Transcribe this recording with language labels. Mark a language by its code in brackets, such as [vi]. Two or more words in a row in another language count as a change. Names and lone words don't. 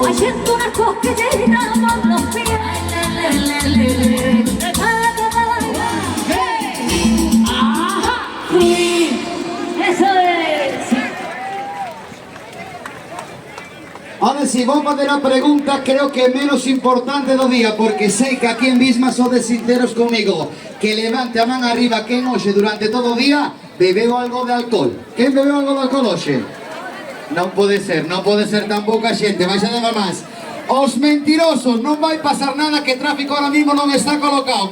[es] Haciendo unas cosquillitas con los pies. Prepárate para bailar. ¡Hey! ¡Ajá! ¡Sí! ¡Eso es! Ahora sí, vamos de la pregunta, creo que menos importante [gl] do día, porque sei que aquí en Bisma sodes sinceros comigo. Que levante a man arriba quen hoxe durante todo o día bebeu algo de alcohol. Quen bebeu algo de alcohol hoxe? Non pode ser tan pouca xente, vais a dar máis. Os mentirosos, non vai pasar nada que tráfico [es] ahora mismo [gl] non está colocado.